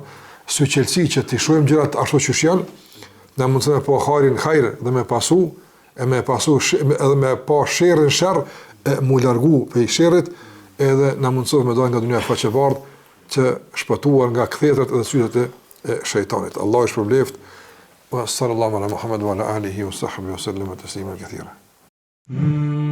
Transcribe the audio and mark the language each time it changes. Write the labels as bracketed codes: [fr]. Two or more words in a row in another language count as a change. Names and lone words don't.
[sq] Syqelsi që të shohim gjërat ashtu siç janë, na mundson me pa hajrin hajr dhe me pasu edhe me pa sherrin sherr, mu largu prej sherrit, edhe na mundson me dalë nga dunia faqe bardh të shpëtuar nga kthjetrat dhe sytet e shejtanit. Allah i shpërbleft. [ar] وصلى الله على محمد وعلى آله وصحبه وسلم تسليما كثيرا.